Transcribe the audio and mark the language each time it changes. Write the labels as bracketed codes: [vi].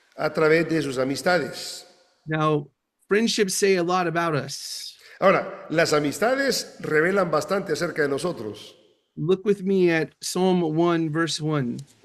[es] a través de sus amistades. [en] Now, friendships say a lot about us. [es] Ahora, las amistades revelan bastante acerca de nosotros. [en] Look with me at Psalm 1, verse 1.